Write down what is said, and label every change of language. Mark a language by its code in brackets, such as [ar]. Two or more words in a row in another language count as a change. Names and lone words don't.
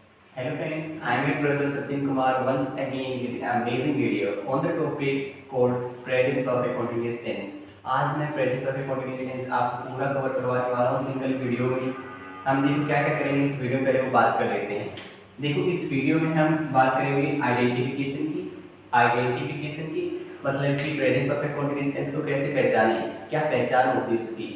[en] Hello friends, I am your brother Sachin Kumar once again with an amazing video on the topic called present perfect continuous tense. [hi] आज मैं [en] present perfect continuous tense [hi] आपको पूरा कवर करवाने वाला हूँ [en] single video [hi] में। हम देखो क्या क्या करेंगे इस वीडियो में, पहले वो बात कर लेते हैं। देखो इस वीडियो में हम बात करेंगे आइडेंटिफिकेशन की मतलब कि [en] present perfect continuous tense [hi] को कैसे पहचानें, क्या पहचान होती है उसकी।